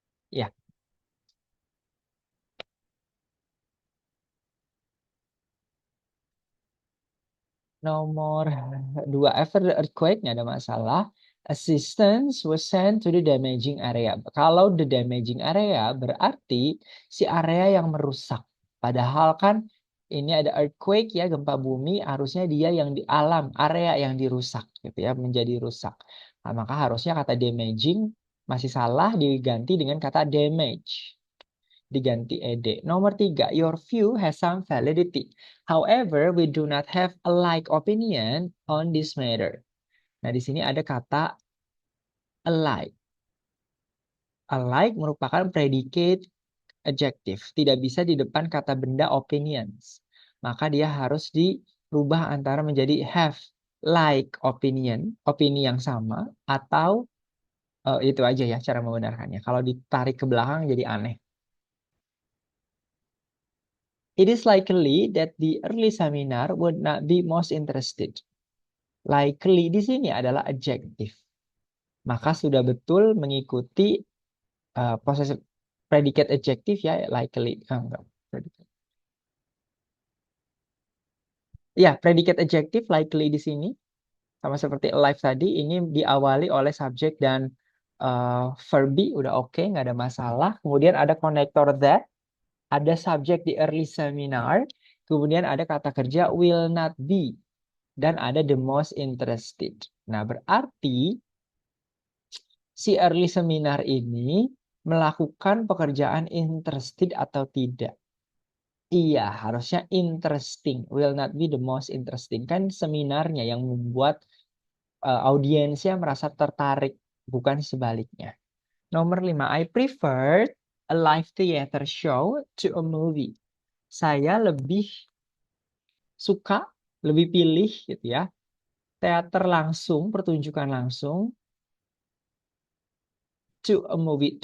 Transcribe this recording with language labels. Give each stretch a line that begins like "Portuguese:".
Indonesian: Ya, nomor 2,
English: after the earthquake,
Indonesian: nggak ada masalah.
English: Assistance was sent to the damaging area.
Indonesian: Kalau
English: the damaging area
Indonesian: berarti si area yang merusak. Padahal kan ini ada earthquake ya, gempa bumi, harusnya dia yang di alam, area yang dirusak gitu ya, menjadi rusak. Nah, maka harusnya kata damaging masih salah, diganti dengan kata damage. Diganti ed. Nomor 3,
English: your view has some validity. However, we do not have a like opinion on this matter.
Indonesian: Nah, di sini ada kata alike. Alike merupakan predicate adjective. Tidak bisa di depan kata benda opinions. Maka dia harus dirubah antara menjadi
English: have like opinion,
Indonesian: opini yang sama, atau itu aja ya cara membenarkannya. Kalau ditarik ke belakang jadi aneh.
English: It is likely that the early seminar would not be most interested.
Indonesian: Likely di sini adalah adjective. Maka sudah betul mengikuti possessive predicate adjective ya, likely. Enggak. Ya, predicate adjective likely di sini sama seperti alive tadi, ini diawali oleh subjek dan verb be, udah oke, nggak ada masalah. Kemudian ada connector that, ada subjek di early seminar, kemudian ada kata kerja
English: will not be,
Indonesian: dan ada
English: the most interested.
Indonesian: Nah, berarti si early seminar ini melakukan pekerjaan interested atau tidak? Iya, harusnya
English: interesting. Will not be the most interesting.
Indonesian: Kan seminarnya yang membuat audiensnya merasa tertarik, bukan sebaliknya. Nomor 5,
English: I preferred a live theater show to a movie.
Indonesian: Saya lebih suka, lebih pilih gitu ya, teater langsung, pertunjukan langsung,
English: to a movie.